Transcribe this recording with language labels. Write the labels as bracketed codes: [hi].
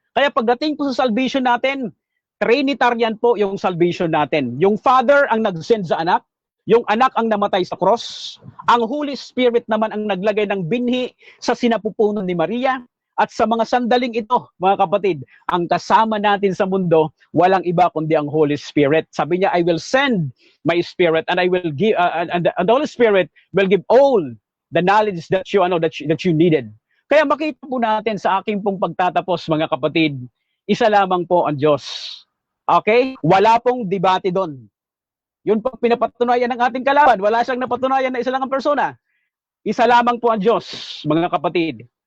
[tl] Kaya pagdating po sa salvation natin, Trinitarian po yung salvation natin. Yung Father ang nag-send sa anak, yung anak ang namatay sa cross, ang Holy Spirit naman ang naglagay ng binhi sa sinapupunan ni Maria. At sa mga sandaling ito, mga kapatid, ang kasama natin sa mundo, walang iba kundi ang Holy Spirit. Sabi niya, [en] I will send my Spirit and I will give, and the Holy Spirit will give all the knowledge that you needed. [tl] Kaya makita po natin sa aking pong pagtatapos, mga kapatid, isa lamang po ang Diyos. Okay? Wala pong debate doon. Yun po pinapatunayan ng ating kalaban. Wala siyang napatunayan na isa lang ang persona. Isa lamang po ang Diyos, mga kapatid.